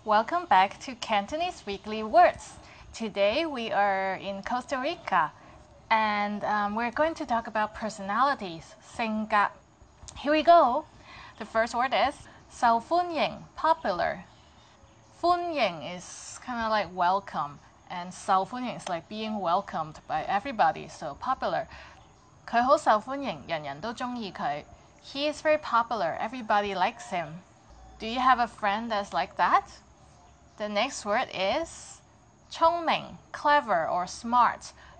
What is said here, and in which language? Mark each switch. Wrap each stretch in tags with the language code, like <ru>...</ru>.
<en>Welcome back to Cantonese Weekly Words. Today we are in Costa Rica and we're going to talk about personalities, 性格. Here we go. The first word is 受歡迎, popular. 歡迎 is kind of like welcome, and 受歡迎 is like being welcomed by everybody, so popular.</en> <yue>佢好受歡迎，人人都鍾意佢.</yue> <en>He is very popular, everybody likes him. Do you have a friend that's like that? The next word is 聰明, clever or smart.</en>